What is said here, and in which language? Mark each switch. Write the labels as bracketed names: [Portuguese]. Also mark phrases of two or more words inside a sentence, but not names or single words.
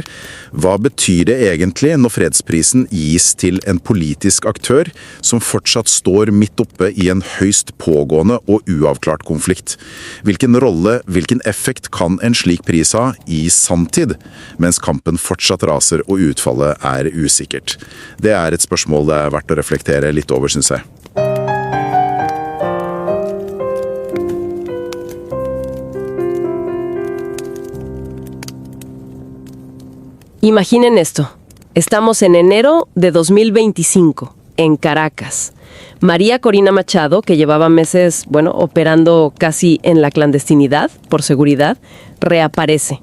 [Norwegian] Hva betyr det egentlig når fredsprisen gis til en politisk aktør som fortsatt står midt oppe i en høyst pågående og uavklart konflikt? Hvilken rolle, hvilken effekt kan en slik pris ha i sanntid, mens kampen fortsatt raser og utfallet er usikkert? Det er et spørsmål det er verdt å reflektere litt over, synes jeg. [Spanish] Imaginen esto. Estamos en enero de 2025, en Caracas. María Corina Machado, que llevaba meses, operando casi en la clandestinidad, por seguridad, reaparece.